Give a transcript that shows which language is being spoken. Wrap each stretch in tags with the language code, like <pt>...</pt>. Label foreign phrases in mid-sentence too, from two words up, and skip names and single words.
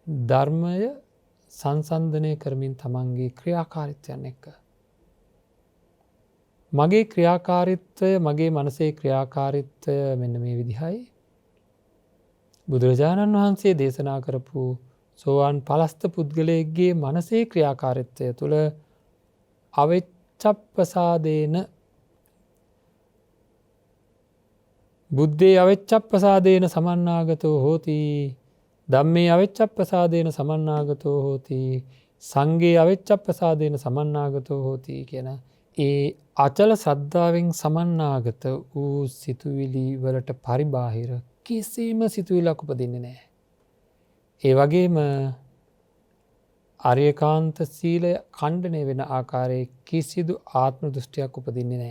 <si>ධර්මය සංසන්ධනය කරමින් තමන්ගේ ක්‍රියාකාරිත්වයන් එක්ක. මගේ ක්‍රියාකාරිත්වය මගේ මනසේ ක්‍රියාකාරිත්වය මෙන්න මේ විදිහයි. බුදුරජාණන් වහන්සේ දේශනා කරපු සෝවාන් පලස්ත පුද්ගලයෙක්ගේ මනසේ ක්‍රියාකාරිත්වය තුළ</si> <pi>අවෙච්චප්පසාදේන බුද්ධේ අවෙච්චප්පසාදේන සමන්නාගතෝ හෝති</pi> <si>ධම්මේ අවෙච්චප්පසාදේන සමන්නාගතෝ හෝති සංඝේ අවෙච්චප්පසාදේන සමන්නාගතෝ හෝති කියන ඒ අචල ශ්‍රද්ධාවෙන් සමන්නාගත වූ සිතුවිලි වලට පරිබාහිර කිසිම සිතුවිල්ලක් උපදින්නේ නැහැ. ඒ වගේම ආර්යකාන්ත සීලය ඛණ්ඩනය වෙන ආකාරයේ කිසිදු ආත්ම දෘෂ්ටියක් උපදින්නේ නැහැ.</si>